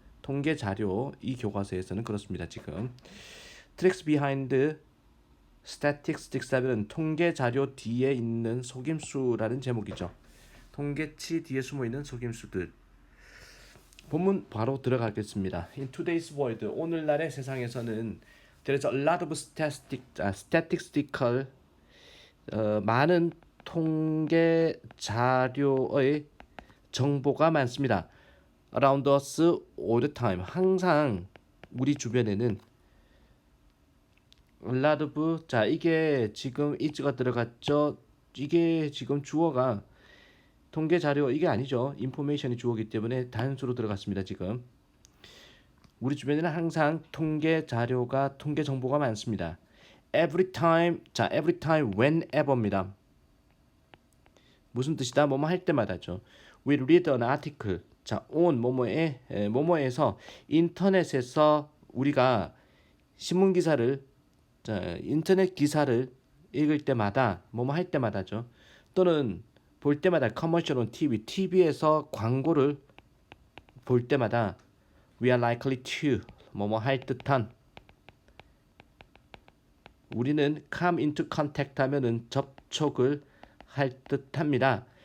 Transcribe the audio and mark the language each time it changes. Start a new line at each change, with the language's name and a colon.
Korean: 통계 자료 이 교과서에서는 그렇습니다. 지금 Tricks Behind Statistics 하면 통계 자료 뒤에 있는 속임수라는 제목이죠. 통계치 뒤에 숨어있는 속임수들. 본문 바로 들어가겠습니다.
English: In today's world,
Korean: 오늘날의 세상에서는
English: there is a lot of statistical
Korean: 많은 통계 자료의 정보가 많습니다.
English: Around us all the time.
Korean: 항상 우리 주변에는
English: a lot of
Korean: 자 이게 지금 is가 들어갔죠. 이게 지금 주어가 통계 자료 이게 아니죠. 인포메이션이 주어기 때문에 단수로 들어갔습니다. 지금 우리 주변에는 항상 통계 자료가 통계 정보가 많습니다. Every time 자 every time whenever입니다. 무슨 뜻이다? 뭐뭐 할 때마다죠.
English: We read an article
Korean: 자 on 뭐뭐에서 인터넷에서 우리가 신문 기사를 자 인터넷 기사를 읽을 때마다 뭐뭐 할 때마다죠. 또는 볼 때마다
English: commercial on
Korean: TV에서 광고를 볼 때마다
English: we are likely to
Korean: 뭐뭐 할 듯한 우리는
English: come into contact
Korean: 하면은 접촉을 할 듯합니다.